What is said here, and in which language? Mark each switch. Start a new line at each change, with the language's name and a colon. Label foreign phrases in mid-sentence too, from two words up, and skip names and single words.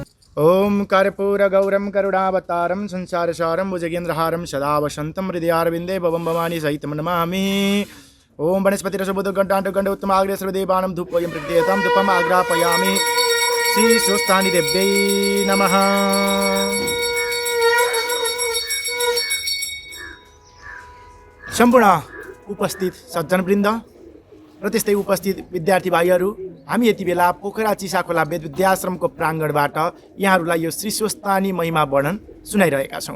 Sanskrit: ओम कर्पूरगौरं करुणावतारं संसारसारं भुजगेन्द्रहारं सदा वसन्तं हृदयारविन्दे भवं भवानी सहितं नमामि। ओम वनस्पतिरसबुद्धघण्टाण्डगण्ड उत्तमाग्रे सर्वदेवानं धूपोऽयं प्रत्येतां धूपम् आग्रापयामि। श्री स्वस्थानी देव्यै नमः।
Nepali: सम्पूर्ण उपस्थित सज्जनवृन्द र त्यस्तै उपस्थित विद्यार्थी भाइहरू, हामी यति बेला पोखरा चिसाखोला वेद विद्याश्रमको प्राङ्गणबाट यहाँहरूलाई यो श्री स्वस्थानी महिमा वर्णन सुनाइरहेका छौँ।